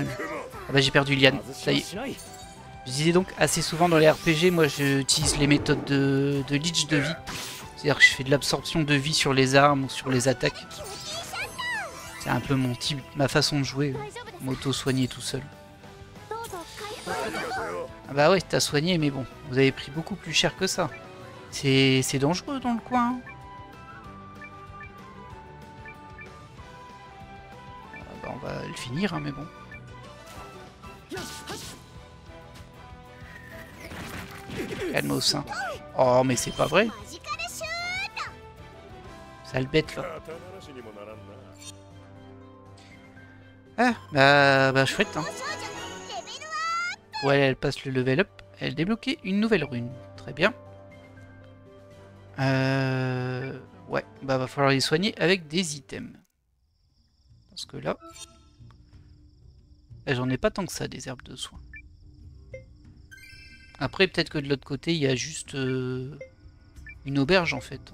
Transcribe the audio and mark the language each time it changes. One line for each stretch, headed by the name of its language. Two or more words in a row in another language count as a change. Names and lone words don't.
French: Ah bah j'ai perdu Liane, ça y est. Je disais donc assez souvent dans les RPG, moi j'utilise les méthodes de leech de vie. C'est-à-dire que je fais de l'absorption de vie sur les armes ou sur les attaques. C'est un peu mon type, ma façon de jouer, m'auto-soigner tout seul.
Japanese: どうぞ回復
French: Ah bah ouais, t'as soigné, mais bon, vous avez pris beaucoup plus cher que ça. C'est dangereux dans le coin. Hein. Ah bah on va le finir, hein, mais bon. Calmos, hein. Oh, mais c'est pas vrai.
Japanese: マジカルシュート
French: Sale bête là.
Japanese: 肩慣らしにもならんな。
French: Ah, bah chouette, hein.
Japanese: 少女レベルは
French: Ouais, elle passe le
English: level up.
French: Elle débloquait une nouvelle rune. Très bien. Ouais, bah va falloir les soigner avec des items. Parce que là... J'en ai pas tant que ça, des herbes de soin. Après, peut-être que de l'autre côté, il y a juste une auberge, en fait.